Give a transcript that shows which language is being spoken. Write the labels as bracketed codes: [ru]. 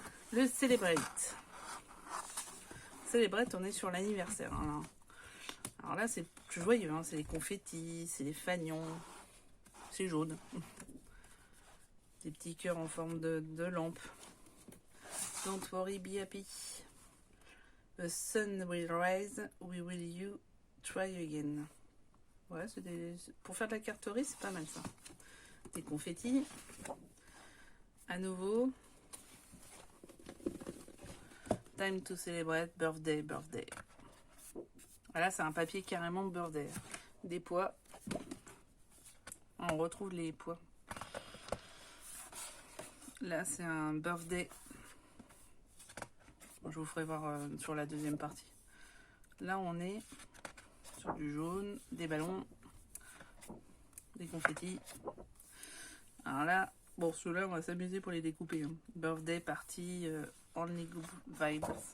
[fr] Le Celebrate. Celebrate, on est sur l'anniversaire. Hein. Alors là, c'est plus joyeux. Hein. C'est les confettis, c'est les fanions. C'est jaune. Des petits cœurs en forme de lampe. [en] Don't worry, be happy. The sun will rise, we will you try again. [fr] Ouais, pour faire de la carterie, c'est pas mal ça. Des confettis. À nouveau. [en] Time to celebrate, birthday, birthday. [fr] Voilà, c'est un papier carrément birthday. Des pois. On retrouve les pois. Là, c'est un birthday. Je vous ferai voir sur la deuxième partie. Là, on est sur du jaune, des ballons, des confettis. Alors là, bon, ceux-là, on va s'amuser pour les découper. Hein. [en] Birthday, party, only good vibes.